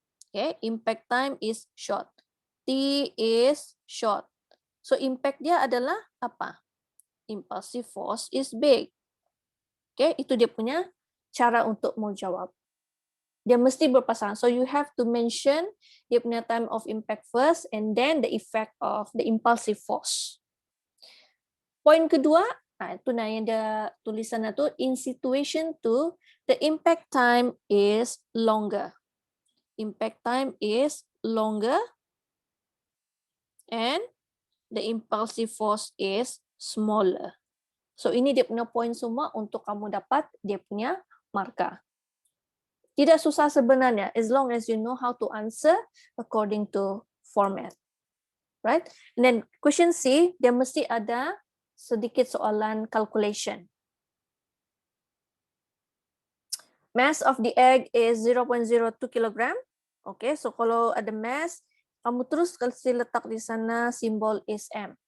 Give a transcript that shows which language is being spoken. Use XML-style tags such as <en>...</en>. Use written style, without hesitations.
<en>Okay, impact time is short. T is short.</en> <ms>So impact dia adalah apa?</ms> <en>Impulsive force is big.</en> <ms>Okay, itu dia punya cara untuk mau jawab. Dia mesti berpasangan.</ms> <en>So you have to mention dia punya time of impact first and then the effect of the impulsive force.</en> <ms>Poin kedua, itu yang dia tulisan itu,</ms> <en>in situation 2, the impact time is longer. Impact time is longer and the impulsive force is smaller.</en> <ms>So ini dia punya poin semua untuk kamu dapat dia punya markah. Tidak susah sebenarnya,</ms> <en>as long as you know how to answer according to format. Right? And then question C,</en> <ms>dia mesti ada sedikit soalan calculation.</ms> <en>Mass of the egg is 0.02 kilogram.</en> <ms>Okay, so kalau ada mass, kamu terus kasih letak di sana simbol is M.</ms>